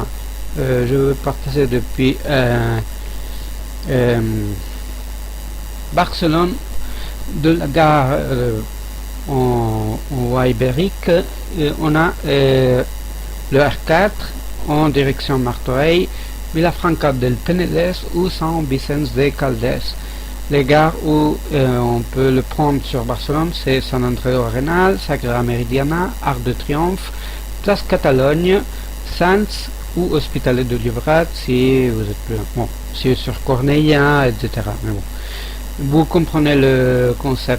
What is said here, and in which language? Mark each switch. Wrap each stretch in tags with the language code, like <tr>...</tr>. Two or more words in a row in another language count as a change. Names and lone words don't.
<fr>Je vais partager depuis Barcelone, de la gare en voie ibérique, on a le R4 en direction Martorell, Vilafranca del Penedès ou San Vicente de Calders. Les gares où on peut le prendre sur Barcelone, c'est Sant Andreu Arenal, Sagrada Meridiana, Arc de Triomphe, Place Catalogne, Sants ou Hospitalet de Llobregat si vous êtes plus bon, si sur Cornellà, etc. Mais bon, vous comprenez le concept.</fr>